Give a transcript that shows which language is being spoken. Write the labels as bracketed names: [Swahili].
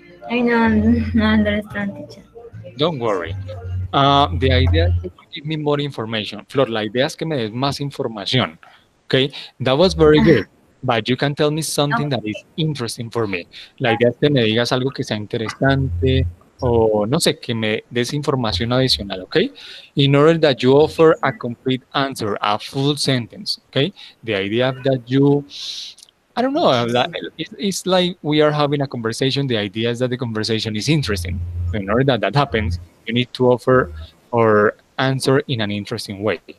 [English] I don't understand, teacher. Don't worry. The idea is to give me more information. Flor, [Spanish] la idea es que me des más información. [English] Okay, that was very good. but you can tell me something that is interesting for me. [Spanish] La idea es que me digas algo que sea interesante o no sé, que me des información adicional, okay? [English] In order that you offer a complete answer, a full sentence, okay? The idea that you, I don't know, it's like we are having a conversation. The idea is that the conversation is interesting. So in order that that happens, you need to offer or answer in an interesting way.